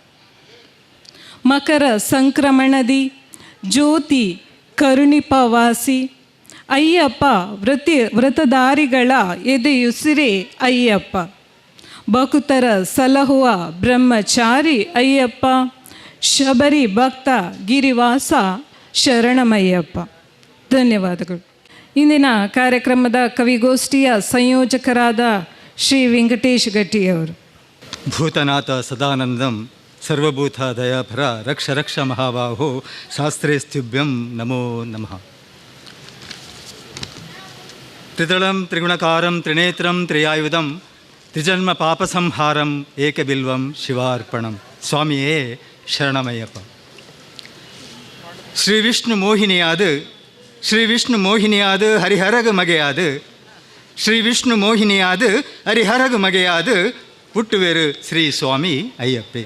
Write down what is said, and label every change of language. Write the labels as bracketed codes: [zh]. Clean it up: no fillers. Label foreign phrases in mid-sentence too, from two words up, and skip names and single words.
[kn] ಮಕರ ಸಂಕ್ರಮಣದಿ ಜ್ಯೋತಿ ಕರುಣಿಪವಾಸಿ ಅಯ್ಯಪ್ಪ ವ್ರತಧಾರಿಗಳ ಎದೆಯುಸಿರೇ ಅಯ್ಯಪ್ಪ ಭಕ್ತರ ಸಲಹುವ ಬ್ರಹ್ಮಚಾರಿ ಅಯ್ಯಪ್ಪ ಶಬರಿ ಭಕ್ತ ಗಿರಿವಾಸ ಶರಣಮಯ್ಯಪ್ಪ. ಧನ್ಯವಾದಗಳು. ಇಂದಿನ ಕಾರ್ಯಕ್ರಮದ ಕವಿಗೋಷ್ಠಿಯ ಸಂಯೋಜಕರಾದ ಶ್ರೀ ವೆಂಕಟೇಶ್ ಗಟ್ಟಿಯವರು. [sa] ಭೂತನಾಥ ಸದಾನಂದಂ ಸರ್ವಭೂತ ದಯಾಭರ ರಕ್ಷ ರಕ್ಷ ಮಹಾಬಾಹೋ ಶಾಸ್ತ್ರೇಸ್ತ್ಯುಭ್ಯಂ ನಮೋ ನಮಃ. ತ್ರಿದಳಂ ತ್ರಿಗುಣಕಾರಂ ತ್ರಿನೇತ್ರಂ ತ್ರಿಯಾಯುಧಂ ತ್ರಿಜನ್ಮ ಪಾಪಸಂಹಾರಂ ಏಕಬಿಲ್ವಂ ಶಿವಾರ್ಪಣಂ. [kn] ಸ್ವಾಮಿಯೇ ಶರಣಮಯ್ಯಪ್ಪ. [tcy] ಶ್ರೀ ವಿಷ್ಣು ಮೋಹಿನಿಯಾದ ಹರಿಹರಗ ಮಗೆಯಾದ ಶ್ರೀ ವಿಷ್ಣು ಮೋಹಿನಿಯಾದ ಹರಿಹರಗ ಮಗೆಯಾದ ಹುಟ್ಟುವೆರು ಶ್ರೀ ಸ್ವಾಮಿ ಅಯ್ಯಪ್ಪೆ.